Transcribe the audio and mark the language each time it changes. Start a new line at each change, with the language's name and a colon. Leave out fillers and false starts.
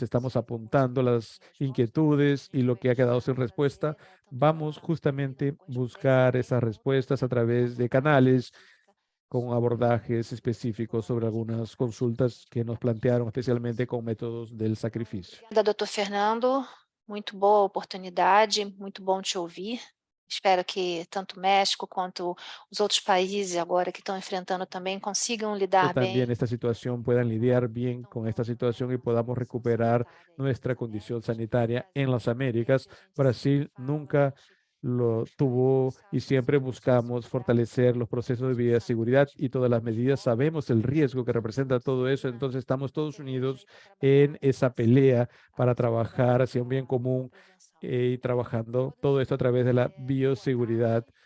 Spanish: Estamos apuntando las inquietudes y lo que ha quedado sin respuesta. Vamos justamente a buscar esas respuestas a través de canales con abordajes específicos sobre algunas consultas que nos plantearon, especialmente con métodos del sacrificio.
Portuguese: Doutor Fernando, muito boa oportunidade, muito bom te ouvir. Espero que tanto o México quanto os outros países agora que estão enfrentando também consigam lidar
Spanish: también
Portuguese: bem.
Spanish: esta situación puedan lidiar bien con esta situación y podamos recuperar nuestra condición sanitaria en las Américas. Brasil nunca lo tuvo y siempre buscamos fortalecer los procesos de bioseguridad y todas las medidas. Sabemos el riesgo que representa todo eso, entonces estamos todos unidos en esa pelea para trabajar hacia un bien común y trabajando todo esto a través de la bioseguridad.